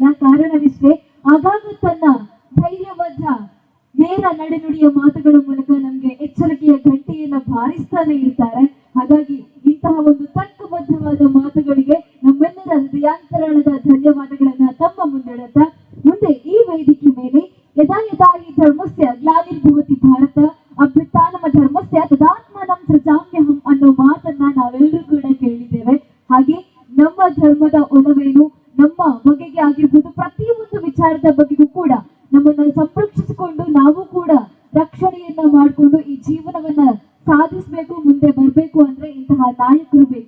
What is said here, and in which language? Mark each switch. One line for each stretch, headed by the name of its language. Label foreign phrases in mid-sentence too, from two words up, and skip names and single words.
Kannada: ಕಾರಣವಿಷ್ಟೇ, ಆಗಾಗ ತನ್ನ ಧೈರ್ಯಬದ್ಧ ನೇರ ನಡೆನುಡಿಯ ಮಾತುಗಳ ಮೂಲಕ ನಮ್ಗೆ ಎಚ್ಚರಿಕೆಯ ಗಂಟೆಯನ್ನ ಬಾರಿಸ್ತಾನೆ ಇರ್ತಾರೆ. ಹಾಗಾಗಿ ಇಂತಹ ಒಂದು ತರ್ಕಬದ್ಧವಾದ ಮಾತುಗಳಿಗೆ ನಮ್ಮೆಲ್ಲರ ಹೃದಯಾಂತರಾಳದ ಧನ್ಯವಾದಗಳನ್ನ ತಮ್ಮ ಮುಂದಿಡುತ್ತಾ, ಮುಂದೆ ಈ ವೇದಿಕೆ ಮೇಲೆ
Sanskrit: ಯದಾ ಯದಾ ಹಿ ಧರ್ಮಸ್ಯ ಗ್ಲಾನಿರ್ಭವತಿ ಭಾರತ ಅಭ್ಯುತ್ಥಾನಮ ಧರ್ಮಸ್ಯ ತದಾತ್ಮಾನಂ ಸೃಜಾಮ್ಯಹಂ
Kannada: ಅನ್ನೋ ಮಾತನ್ನ ನಾವೆಲ್ಲರೂ ಕೂಡ ಕೇಳಿದ್ದೇವೆ. ಹಾಗೆ ನಮ್ಮ ಧರ್ಮದ ಒಲವೇನು, ನಮ್ಮ ಬಗೆಗೆ ಆಗಿರ್ಬೋದು, ಪ್ರತಿಯೊಂದು ವಿಚಾರದ ಬಗೆಗೂ ಕೂಡ ನಮ್ಮನ್ನ ಸಂರಕ್ಷಿಸಿಕೊಂಡು ನಾವು ಕೂಡ ರಕ್ಷಣೆಯನ್ನ ಮಾಡಿಕೊಂಡು ಈ ಜೀವನವನ್ನ ಸಾಧಿಸಬೇಕು, ಮುಂದೆ ಬರಬೇಕು ಅಂದ್ರೆ ಇಂತಹ ನಾಯಕರು ಬೇಕು.